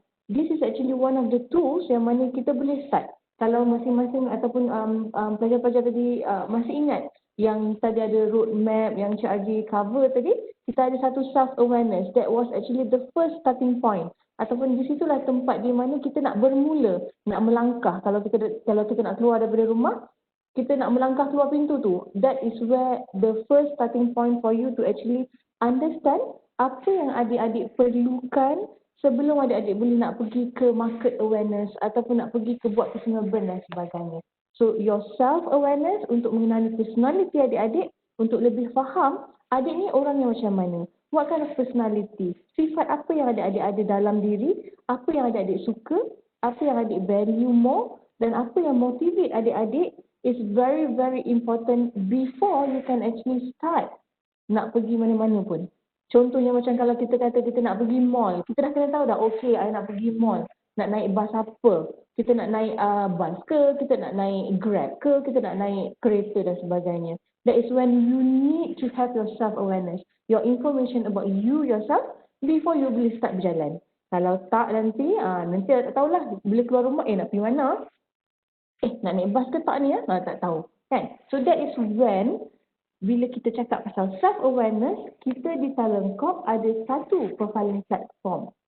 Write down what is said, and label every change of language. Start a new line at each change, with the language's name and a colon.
English: This is actually one of the tools
Malay: yang mana kita boleh start. Kalau masing-masing ataupun pelajar-pelajar tadi masih ingat yang tadi ada roadmap yang Cik Adi cover tadi, kita ada satu self-awareness.
English: That was actually the first starting point.
Malay: Ataupun di situlah tempat di mana kita nak bermula, nak melangkah. Kalau kita nak keluar daripada rumah, kita nak melangkah keluar pintu tu.
English: That is where the first starting point for you to actually understand
Malay: apa yang adik-adik perlukan sebelum adik-adik boleh nak pergi ke market awareness ataupun nak pergi ke buat personal brand dan sebagainya. So your self-awareness untuk mengenali personality adik-adik, untuk lebih faham adik ni orang yang macam mana.
English: What kind of personality?
Malay: Sifat apa yang adik-adik ada dalam diri, apa yang adik-adik suka, apa yang adik value more, dan apa yang motivate adik-adik
English: is very very important before you can actually start
Malay: nak pergi mana-mana pun. Contohnya macam kalau kita kata kita nak pergi mall, kita dah kena tahu dah, okay, I nak pergi mall. Nak naik bas apa? Kita nak naik bus ke? Kita nak naik Grab ke? Kita nak naik kereta dan sebagainya.
English: That is when you need to have your self-awareness. Your information about you yourself before you
Malay: boleh start berjalan. Kalau tak nanti tak tahulah bila keluar rumah, nak pergi mana? nak naik bas ke tak ni ya? Tak tahu. Kan?
English: So that is when
Malay: bila kita cakap pasal self-awareness, kita di TalentCorp ada satu profiling platform.